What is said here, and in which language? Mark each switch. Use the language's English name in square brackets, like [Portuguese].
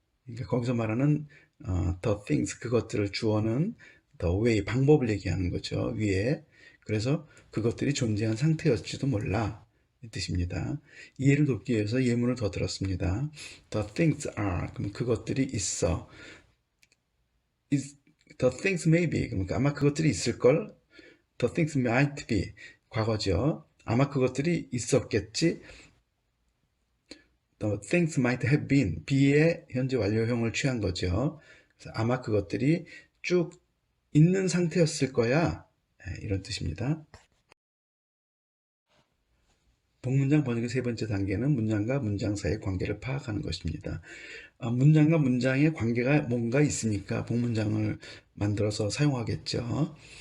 [Korean] 그러니까 거기서 말하는 [English] the things, [Korean] 그것들을 주어는 the way, 방법을 얘기하는 거죠. 위에. 그래서 그것들이 존재한 상태였을지도 몰라. 이 뜻입니다. 이해를 돕기 위해서 예문을 더 들었습니다. [English] The things are, [Korean] 그럼 그것들이 있어. [English] The things may be, [Korean] 그러니까 아마 그것들이 있을걸. [English] The things might be, [Korean] 과거죠. 아마 그것들이 있었겠지. [English] The things might have been, [Korean] be의 현재 완료형을 취한 거죠. 그래서 아마 그것들이 쭉 있는 상태였을 거야. 이런 뜻입니다. 복문장 번역의 세 번째 단계는 문장과 문장 사이의 관계를 파악하는 것입니다. 문장과 문장의 관계가 뭔가 있으니까 복문장을 만들어서 사용하겠죠.